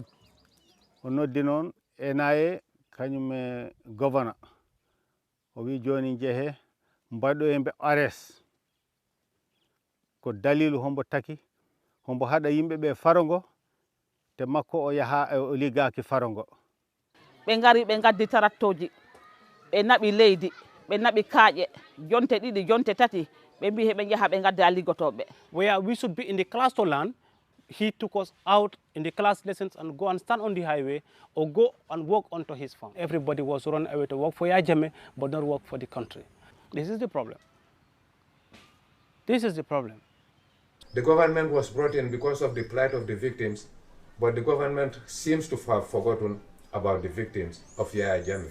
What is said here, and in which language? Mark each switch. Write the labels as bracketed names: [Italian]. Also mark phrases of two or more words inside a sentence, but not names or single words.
[Fula] o noddi noon enaye kañum e governor o wi joni jeehe mbaɗo e mbe ares ko dalilu hombo taki hombo haɗa yimɓeɓe faro ngo te makko o yaha o liggaki faro ngo ɓe ngari ɓe gaddi tarattoji ɓe naɓi leydi ɓe naɓi kaaƴe jonte ɗiɗi jonte tati ɓe mbi heɓe jaha ɓe gadda liggotoɓe. [English] Where we should be in the class to learn, he took us out in the class lessons and go and stand on the highway or go and walk onto his farm. Everybody was run away to work for Yaya Jammeh but not work for the country. This is the problem. This is the problem. The government was brought in because of the plight of the victims, but the government seems to have forgotten about the victims of Yaya Jammeh.